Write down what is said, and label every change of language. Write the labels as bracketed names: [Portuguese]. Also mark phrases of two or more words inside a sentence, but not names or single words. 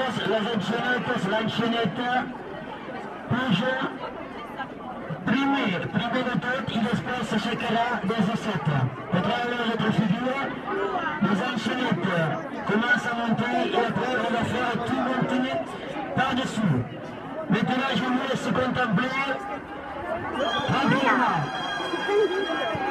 [Catalan] les enxanetes, l'enxaneta puja primer de tot i després s'aixecarà des de sota. Per treure la retrofigura, [French] les enxanetes commencent à monter et après on va faire tout monter par-dessous. Maintenant je vous laisse contempler tranquillement.